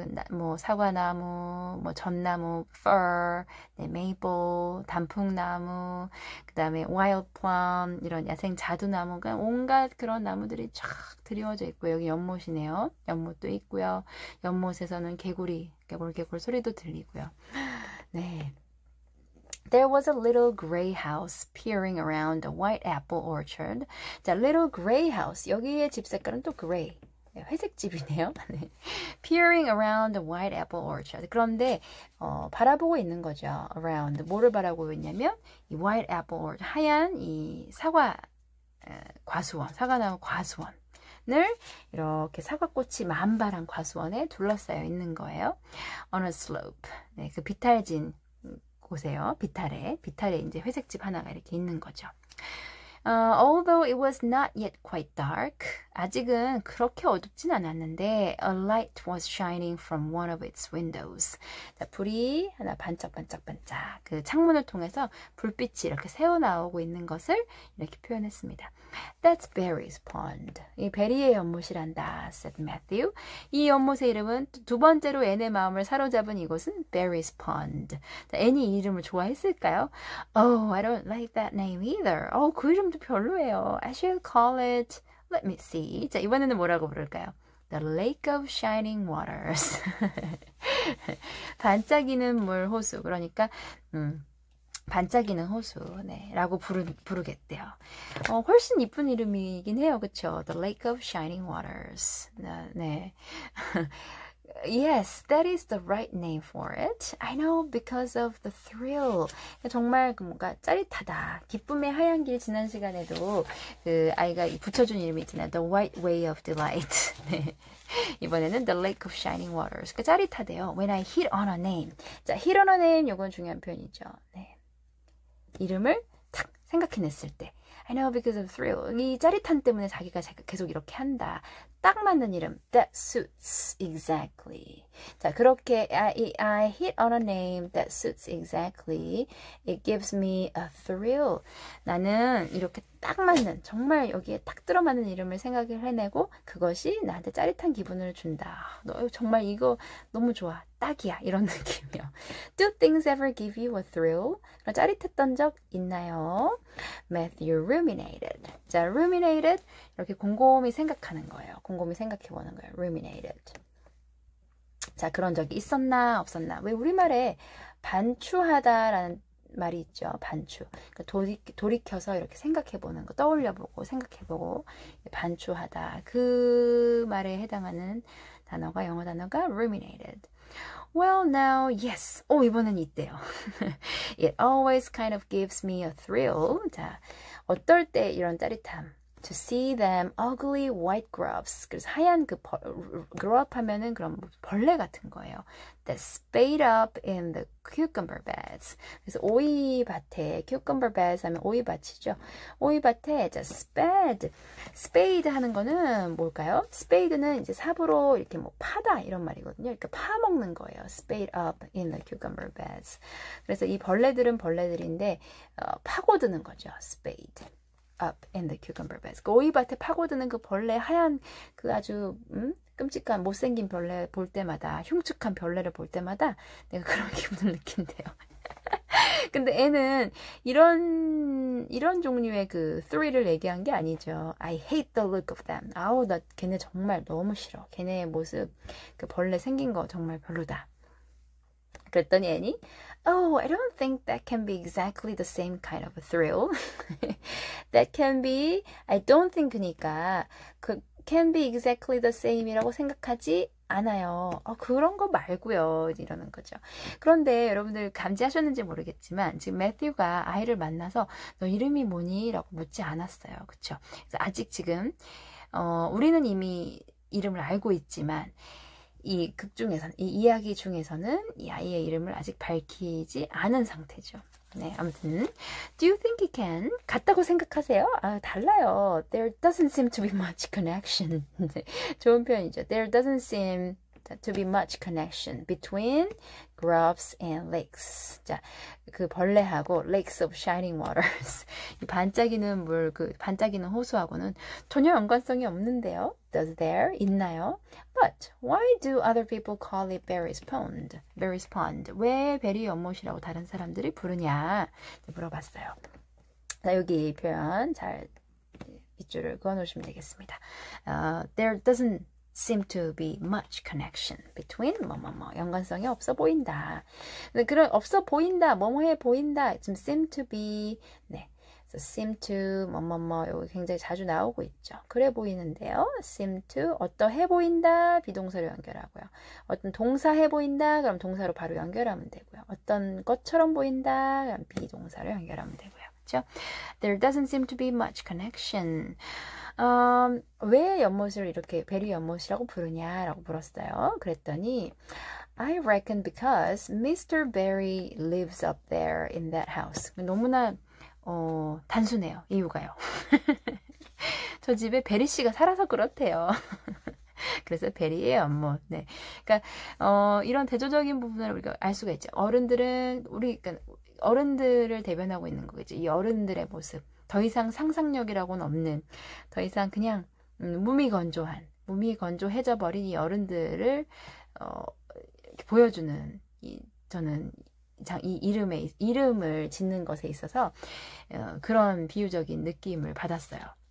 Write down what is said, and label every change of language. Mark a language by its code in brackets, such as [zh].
[ko] 뭐 사과나무, 뭐 전나무, fir, 네, maple, 단풍나무, 그 다음에 wild plum, 이런 야생 자두나무가 온갖 그런 나무들이 쫙 드리워져 있고, 여기 연못이네요. 연못도 있고요. 연못에서는 개구리, 개골 소리도 들리고요. 네. [en] There was a little gray house peering around a white apple orchard. 자, little gray house. [ko] 여기의 집 색깔은 또 gray. 네, 회색 집이네요. 네. [en] Peering around the white apple orchard. [ko] 그런데 바라보고 있는 거죠. Around. 뭐를 바라보고 있냐면 이 [en] white apple orchard. [ko] 하얀 이 사과 과수원, 사과나무 과수원을 이렇게 사과꽃이 만발한 과수원에 둘러싸여 있는 거예요. [en] On a slope. [ko] 네, 그 비탈진 곳에요. 비탈에 이제 회색집 하나가 이렇게 있는 거죠. [en] Although it was not yet quite dark, [ko] 아직은 그렇게 어둡진 않았는데 [en] a light was shining from one of its windows. [ko] 자, 불이 하나 반짝반짝반짝 그 창문을 통해서 불빛이 이렇게 새어나오고 있는 것을 이렇게 표현했습니다. [en] That's Barry's pond. [ko] 이 베리의 연못이란다, [en] said Matthew. [ko] 이 연못의 이름은 두 번째로 앤의 마음을 사로잡은 이곳은 Barry's pond. 자, 앤이 이 이름을 좋아했을까요? [en] Oh, I don't like that name either. [ko] 그 이름도 별로예요. [en] I should call it, let me see. [ko] 자, 이번에는 뭐라고 부를까요? [en] The Lake of Shining Waters. [ko] 반짝이는 물 호수. 그러니까 반짝이는 호수, 네, 라고 부르겠대요. 훨씬 이쁜 이름이긴 해요, 그쵸? [en] The Lake of Shining Waters. [ko] 네. [en] Yes, that is the right name for it. I know, because of the thrill. [ko] 정말 뭔가 짜릿하다. 기쁨의 하얀 길 지난 시간에도 그 아이가 붙여준 이름이 있잖아요. [en] The White Way of Delight. [ko] 네. 이번에는 The Lake of Shining Waters. 그 짜릿하대요. [en] When I hit on a name. [ko] 자, hit on a name, 요건 중요한 표현이죠. 네. 이름을 탁 생각해냈을 때 [en] I know because of thrill. [ko] 이 짜릿함 때문에 자기가 계속 이렇게 한다. 딱 맞는 이름. [en] That suits exactly. [ko] 자, 그렇게 [en] I hit on a name that suits exactly. It gives me a thrill. [ko] 나는 이렇게 딱 맞는, 정말 여기에 딱 들어맞는 이름을 생각을 해내고 그것이 나한테 짜릿한 기분을 준다. 너 정말 이거 너무 좋아. 딱이야. 이런 느낌이요. [en] Do things ever give you a thrill? [ko] 짜릿했던 적 있나요? [en] Matthew ruminated. [ko] 자, ruminated. 이렇게 곰곰이 생각하는 거예요. 곰곰이 생각해보는 거예요. [en] ruminated. [ko] 자, 그런 적이 있었나 없었나. 왜 우리말에 반추하다라는 말이 있죠. 반추. 그러니까 돌이켜서 이렇게 생각해보는 거, 떠올려보고 생각해보고 반추하다. 그 말에 해당하는 단어가, 영어 단어가 ruminated. [en] Well, now, yes. [ko] 이번엔 있대요. [en] It always kind of gives me a thrill. [ko] 자, 어떨 때 이런 짜릿함. [en] To see them ugly white grubs. [ko] 그래서 하얀 그 grub 하면은 그런 벌레 같은 거예요. [en] That spade up in the cucumber beds. [ko] 그래서 오이밭에 cucumber beds 하면 오이밭이죠. 오이밭에 자 spade 하는 거는 뭘까요? spade는 이제 삽으로 이렇게 뭐 파다 이런 말이거든요. 그러니까 파먹는 거예요. [en] spade up in the cucumber beds. [ko] 그래서 이 벌레들은 벌레들인데 파고드는 거죠. [en] spade. up in the cucumber beds. [ko] 그 오이밭에 파고드는 그 벌레 하얀 그 아주 끔찍한 못생긴 벌레 볼 때마다 흉측한 벌레를 볼 때마다 내가 그런 기분을 느낀대요. 근데 애는 이런 종류의 그 thrill을 얘기한 게 아니죠. [en] I hate the look of them. [ko] 아우 나 걔네 정말 너무 싫어. 걔네의 모습 그 벌레 생긴 거 정말 별로다. 그랬더니 애니 [en] Oh, I don't think that can be exactly the same kind of a thrill. That can be, I don't think 그니까 can be exactly the same이라고 [ko] 생각하지 않아요. 그런 거 말고요. 이러는 거죠. 그런데 여러분들 감지하셨는지 모르겠지만 지금 매튜가 아이를 만나서 너 이름이 뭐니? 라고 묻지 않았어요. 그쵸? 그래서 아직 지금 우리는 이미 이름을 알고 있지만 이 극 중에서는, 이 이야기 중에서는 이 아이의 이름을 아직 밝히지 않은 상태죠. 네, 아무튼 [en] Do you think he can? [ko] 같다고 생각하세요? 달라요. [en] There doesn't seem to be much connection. [ko] 좋은 표현이죠. [en] There doesn't seem to be much connection between grubs and lakes. [ko] 자, 그 벌레하고 lakes of shining waters. 이 반짝이는 물, 그 반짝이는 호수하고는 전혀 연관성이 없는데요. [en] Does there? [ko] 있나요? [en] But why do other people call it Barry's pond? Barry's pond. [ko] 왜 베리 연못이라고 다른 사람들이 부르냐? 물어봤어요. 자, 여기 이 표현 잘 밑줄을 그어놓으시면 되겠습니다. [en] There doesn't seem to be much connection between [ko] 연관성이 없어 보인다. 그런 없어 보인다, 뭐뭐해 보인다. 지금 seem to be 네, so seem to 여기 굉장히 자주 나오고 있죠. 그래 보이는데요. seem to 어떠해 보인다 비동사로 연결하고요. 어떤 동사 해 보인다 그럼 동사로 바로 연결하면 되고요. 어떤 것처럼 보인다 그럼 비동사로 연결하면 되고요. 그렇죠? [en] There doesn't seem to be much connection. [ko] 왜 연못을 이렇게 베리 연못이라고 부르냐라고 물었어요. 그랬더니 [en] I reckon because Mr. Barry lives up there in that house. [ko] 너무나 단순해요. 이유가요. 저 집에 베리 씨가 살아서 그렇대요. 그래서 베리의 연못. 네. 그러니까 이런 대조적인 부분을 우리가 알 수가 있죠. 어른들은 그러니까 어른들을 대변하고 있는 거겠죠. 이 어른들의 모습. 더 이상 상상력이라고는 없는, 더 이상 그냥 무미건조해져 버린 이 어른들을 이렇게 보여주는 저는 이 이름을 짓는 것에 있어서 그런 비유적인 느낌을 받았어요.